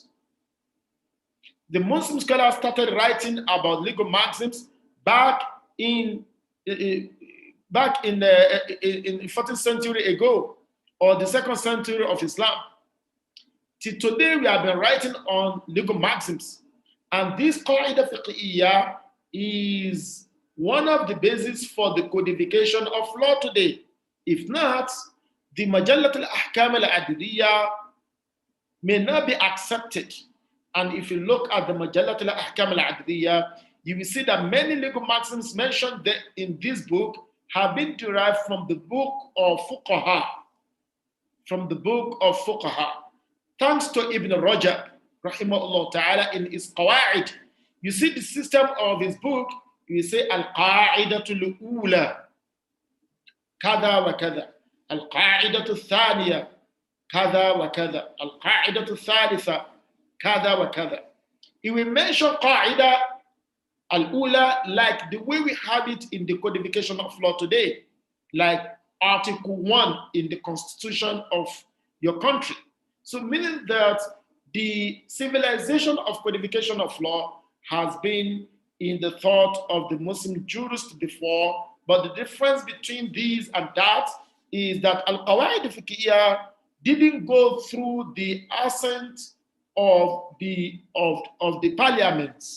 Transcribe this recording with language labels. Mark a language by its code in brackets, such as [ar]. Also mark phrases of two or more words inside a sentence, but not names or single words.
[en] The Muslim scholars started writing about legal maxims back in 14th century ago, or the 2nd century of Islam. Till today, we have been writing on legal maxims, and this [ar] قاعدة فقهية [en] is one of the bases for the codification of law today. If not, the Majallat al-Ahkam al-Adidiyya may not be accepted. And if you look at the Majallat al-Ahkam al-Adidiyya, you will see that many legal maxims mentioned in this book have been derived from the book of Fuqaha. Thanks to Ibn Rajab, [ar] رحمه الله تعالى, [en] in his Qawa'id, you see the system of his book, you say [ar] القاعدة الأولى. كذا وكذا. القاعدة الثانية كذا وكذا. القاعدة الثالثة كذا وكذا. [en] He will mention [ar] قاعدة الأولى [en] like the way we have it in the codification of law today, like Article 1 in the Constitution of your country. So meaning that the civilization of codification of law has been in the thought of the Muslim jurists before, but the difference between these and that is that [ar] القواعد الفقهية [en] didn't go through the assent of the parliaments.